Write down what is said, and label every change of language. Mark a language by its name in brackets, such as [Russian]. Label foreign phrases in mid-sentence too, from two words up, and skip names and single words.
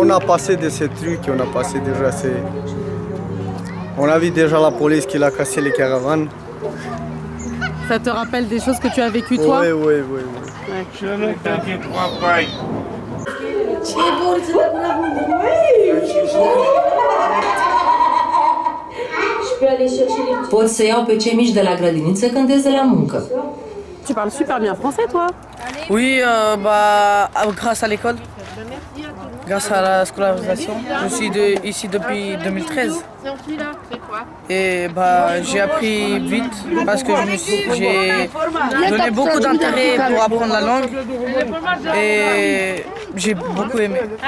[French] On a passé de ces trucs, on a passé déjà ces... On a vu déjà la police qui a cassé les caravanes. Ça te rappelle des choses que tu as vécues toi? Oui. Ouais. Je peux aller chercher les... [Romanian] Pot să iau pe cei mici de la grădiniță când ies de la muncă. [French] Tu parles super bien français, toi? Oui, grâce à l'école, grâce à la scolarisation. Je suis ici depuis 2013. Et j'ai appris vite parce que j'ai donné beaucoup d'intérêt pour apprendre la langue et j'ai beaucoup aimé.